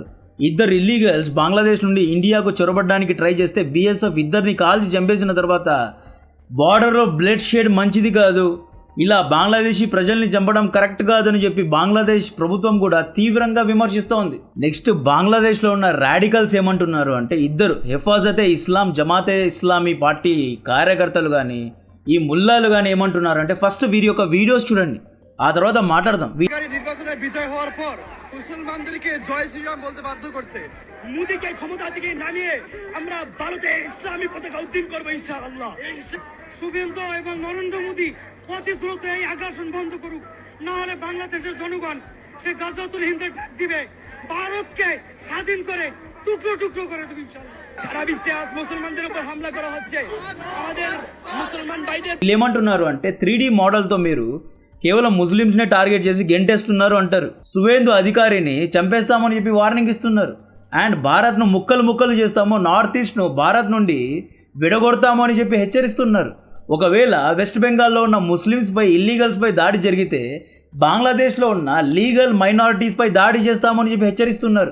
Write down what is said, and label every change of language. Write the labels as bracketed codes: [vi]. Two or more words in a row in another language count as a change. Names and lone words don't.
[te] ఇద్దరు ఇల్లీగల్స్ బంగ్లాదేశ్ నుండి ఇండియాకు చొరబడడానికి ట్రై చేస్తే బీఎస్ఎఫ్ ఇద్దరిని కాల్చి చంపేసిన తర్వాత బార్డర్లో [en] blood shed [te] మంచిది కాదు, ఇలా బంగ్లాదేశీ ప్రజల్ని చంపడం కరెక్ట్ కాదని చెప్పి బంగ్లాదేశ్ ప్రభుత్వం కూడా తీవ్రంగా విమర్శిస్తోంది. నెక్స్ట్ బంగ్లాదేశ్లో ఉన్న రాడికల్స్ ఏమంటున్నారు అంటే ఇద్దరు హెఫాజతే ఇస్లాం జమాతే ఇస్లామీ పార్టీ కార్యకర్తలు కానీ ఈ ముల్లాలు కానీ ఏమంటున్నారు అంటే ఫస్ట్ వీరి యొక్క వీడియోస్ చూడండి, ఆ తర్వాత మాట్లాడదాం. [bn] নির্বাচনে বিজয় হওয়ার পর মুসলমানদেরকে জয় শ্রীরাম বলতে বাধ্য করছে। মোদীকে ক্ষমতা থেকে নামিয়ে আমরা ভারতে ইসলামী পতাকা উদ্দিন করবো ইনশাআল্লাহ। শুভেন্দু এবং নরেন্দ্র মোদী অতি দ্রুত এই আগ্রাসন বন্ধ করুক, না হলে বাংলাদেশের জনগণ সে গাজাতুল হিন্দের ডাক দিবে, ভারতকে স্বাধীন করে টুকরো টুকরো করে দেবে ইনশাআল্লাহ। সারা বিশ্বে আজ মুসলমানদের উপর হামলা করা হচ্ছে। আমাদের মুসলমান ভাইদের [te] ఏమంటున్నారు అంటే 3D మోడల్తో మీరు కేవలం ముస్లిమ్స్నే టార్గెట్ చేసి గెంటేస్తున్నారు అంటారు. సువేందు అధికారిని చంపేస్తామని చెప్పి వార్నింగ్ ఇస్తున్నారు. అండ్ భారత్ను ముక్కలు చేస్తాము, నార్త్ ఈస్ట్ను భారత్ నుండి విడగొడతాము అని చెప్పి హెచ్చరిస్తున్నారు. ఒకవేళ వెస్ట్ బెంగాల్లో ఉన్న ముస్లిమ్స్పై ఇల్లీగల్స్పై దాడి జరిగితే బంగ్లాదేశ్లో ఉన్న లీగల్ మైనారిటీస్పై దాడి చేస్తామని చెప్పి హెచ్చరిస్తున్నారు.